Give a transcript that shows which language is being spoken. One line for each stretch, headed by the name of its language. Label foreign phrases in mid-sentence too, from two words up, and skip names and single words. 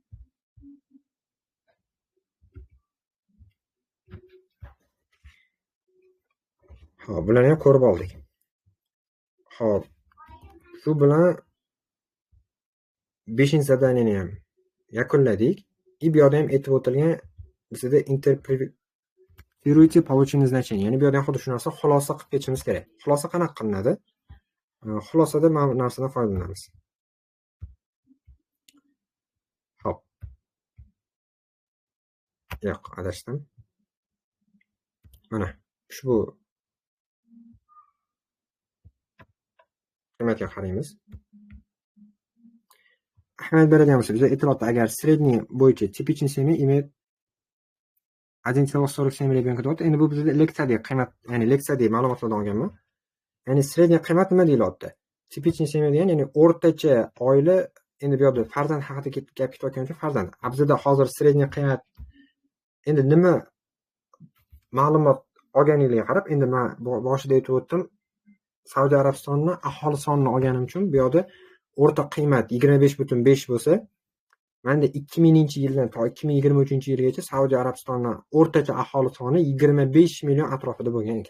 Uzbek: Xo'p, bularni ham ko'rib oldik. Xo'p, shu bilan 5-zadaniyani ham yakunladik. Bu yerda ham aytib o'tilgan bizda
Russian: interpretируйте полученное значение.
Uzbek: Ya'ni bu yerda ham xuddi shu narsa xulosa qilib ketishimiz kerak. Xulosa qanaqa qilinadi? Xulosada mana bu narsadan foydalanamiz. Xo'p. Yo'q, adashdim. Mana ushbu qiyomatga qaraymiz. Ahamiyat beradigan bo'lsa, bizda aytilyapti, agar средний bo'yicha
Russian: типичный семья имеет 1,47 rебенка
Uzbek: deyapti. Endi bu bizda leksiyadagi qiymat, ya'ni leksiyadagi ma'lumotlardan olganman. Ya'ni sredniy qiymat nima deyilyapti?
Russian: Типичный семья
Uzbek: degan, ya'ni o'rtacha oila, endi bu yerda farzand haqida gap ketayotgan uchun farzand. Bizda hozir sredniy qiymat endi nima ma'lumot olganingizga qarab, endi men boshida aytib o'tdim, Saudiya Arabistonning aholi sonini olganim uchun bu yerda o'rta qiymat 25.5 bo'lsa, menda 2000-yildan to 2023-yilgacha Saudiya Arabistonning o'rtacha aholi soni 25 million atrofida bo'lgan ekan.